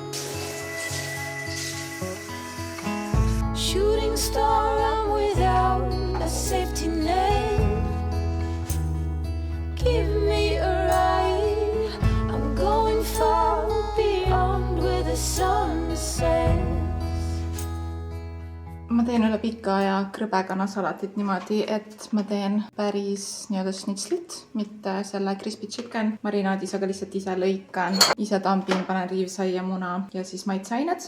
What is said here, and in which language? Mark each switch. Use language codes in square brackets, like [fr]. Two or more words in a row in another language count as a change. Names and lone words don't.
[en] Shooting star, I'm without a safety net. Give me a ride. I'm going far beyond where the sun sets. [et] Ma teen üle pika aja krõbekana-salatit niimoodi, et ma teen päris nii-öelda snitslit, mitte selle [en] crispy chicken [et] marinaadis, aga lihtsalt ise lõikan, ise tampin, panen riivsaia, muna ja siis maitseained.